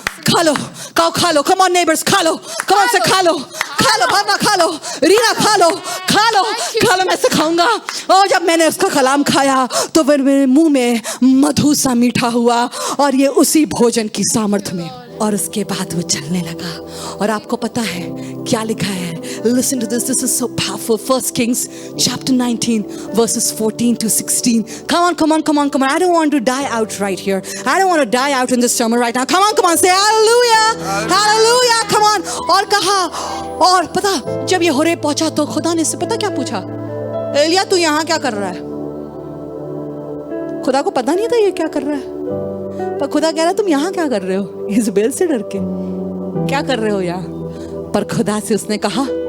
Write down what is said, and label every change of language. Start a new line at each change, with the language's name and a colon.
Hindi: खा लो,
English: come on neighbors,
Hindi: खा लो,
English: come on
Hindi: से खा लो, भावना खा लो, रीना खा लो, मैं से खाऊंगा। और जब मैंने उसका कलाम खाया तो फिर मेरे मुंह में मधु सा मीठा हुआ, और ये उसी भोजन की सामर्थ्य में। और उसके बाद वो चलने लगा। और आपको पता है क्या लिखा है?
English: Listen to this is so powerful। 1 Kings chapter 19 verses 14 to 16। Come on, I don't want to die out right here, I don't want to die out in this sermon right now। come on, say hallelujah, come on।
Hindi: और कहा, और पता जब ये Horeb पहुंचा तो खुदा ने इससे पता क्या पूछा? एलिया तू यहाँ क्या कर रहा है? खुदा को पता नहीं था ये क्या कर रहा है, पर खुदा कह रहा है तुम यहाँ क्या कर रहे हो? इज़ाबेल से डर के क्या कर रहे हो यहाँ? पर खुदा से उसने कहा,